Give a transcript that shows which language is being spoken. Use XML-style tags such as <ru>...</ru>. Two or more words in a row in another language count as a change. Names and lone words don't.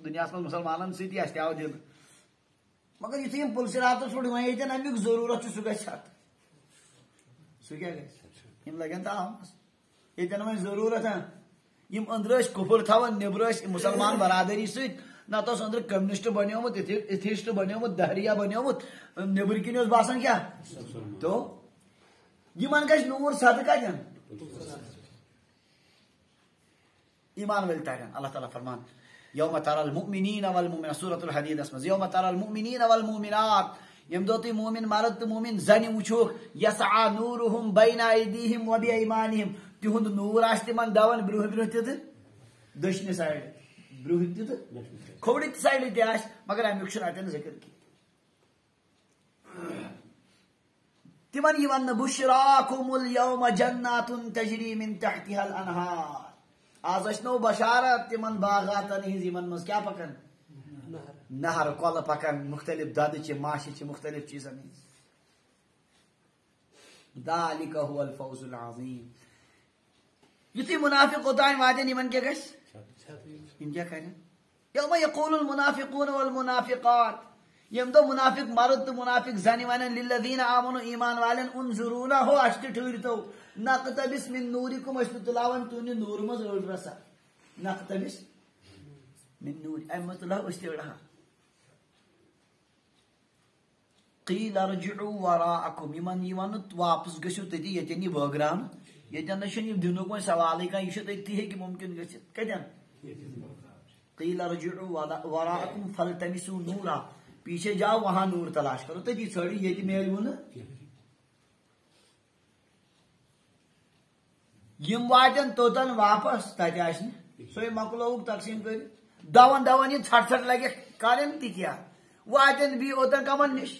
<ks>دُنیاہس منٛز مُسلمانن سۭتی اَسہِ تہِ آو دِنہٕ مگر یُتھُے یِم پُلسِراتس پٮ۪ٹھ وۄنۍ ییٚتٮ۪ن امیُک ضروٗرت چھُ سُہ گژھِ اتھ سُہ کیٛاہ گژھِ یِم لگن تاوس ییٚتٮ۪ن وۄنۍ ضروٗرت یِم أنٛدرٕ ٲسۍ کُفُر تھاوان نیبرٕ ٲسۍ مُسلمان برادری سۭتۍ نتہٕ اوس أنٛدرٕ کمنسٹ بنیومُت ایتھیسٹ بنیومُت دہریا بنیومُت نیبرٕ کِنۍ اوس باسان کیٛاہ تو یِمن گژھِ نوٗر سدٕ کتٮ۪ن ایمان وٲلۍ ترن اللہ تعالیٰ فرمان</ks> <ar>یوم ترى المؤمنین والمؤمنات</ar> <ks>سورۃ الحدیدس منٛز</ks> <ar>یوم ترى المؤمنین والمؤمنات</ar> <ks>ییٚمہِ دۄہ تُہۍ مومِن مرد تہٕ مومِن زنہِ وٕچھوکھ</ks> <ar>یسعى نوٗرُہُم بین ایدیہم وبایمانہم</ar> <ks>تِہُنٛد نوٗر آسہِ تِمن دون برونٛہہ برونٛہہ تہِ تہٕ دٔچھنہِ سایڈٕ برونٛہہ تہِ تہٕ کھوورِ سایڈٕ تہِ آسہِ مگر امیُک چھُنہٕ اتٮ۪ن ذِکر کینٛہہ تِمن یی وننہٕ</ks> <ar>بُشراکُم اليوم جنات تجری من تحتها الانہار</ar> <ks>آز ٲسنو بشارت تِمن باغاتن ہِنٛز یِمن منٛز کیٛاہ پکان نہر کۄلہٕ پکان مختلف دۄدٕچہِ ماشہِ چھِ مختلف چیٖزن ہِنٛز</ks> <ar>ذالِکَ هُوَ الفوز العظیٖم</ar> <ks>یُتھُے مُنافِق اوٚتانۍ واتن یِمن کیٛاہ گژھِ یِم کیٛاہ کرن</ks> <ar>یوم یقول المنافقون والمنافقات</ar> <ks>ییٚمہِ دۄہ مُنافِق مرد تہٕ مُنافِق زنہِ ونن</ks> <ar>للذیٖنَ آمنوا</ar> <ks>ایمان والٮ۪ن انظرونا ہو اَسہِ تہِ ٹھٕہرۍتو</ks> <ar>نقتبس من نوٗرِکُم</ar> <ks>أسۍ تہِ تُلاون تُہنٛدِ نوٗرٕ منٛز أڑ رژھا</ks> <ar>نقتبس من نوٗرِ</ar> <ks>امہِ منٛز تُلہو أسۍ تہِ أڑ ہا</ks> <ar>قیٖل ارجعوا وراءکُم</ar> <ks>یِمن یی وننہٕ واپس گٔژھِو تٔتی ییٚتٮ۪ن یہِ بٲگراونہٕ ییٚتٮ۪ن نہ چھُنہٕ یہِ دِنُک وۄنۍ سوالٕے کانٛہہ یہِ چھُ تٔتی ہیٚکہِ مُمکِن گٔژھِتھ کتٮ۪ن</ks> <ar>قیٖل ارجعوا وراءکُم فالتمسوا نورا</ar> <ur>پیچھے جاؤ وہاں نور تلاش کرو</ur> <ks>تٔتی ژھٲنٛڈِو ییٚتہِ میلوٕ نہٕ یِم واتن توٚتن واپس تتہِ آسہِ نہٕ سۄے مۄکلووُکھ تقسیٖم کٔرِتھ دون دون یہِ ژھٹھ ژھٹھ لگٮ۪کھ کرن تہِ کیٛاہ واتن بیٚیہِ اوٚتن کمن نِش</ks>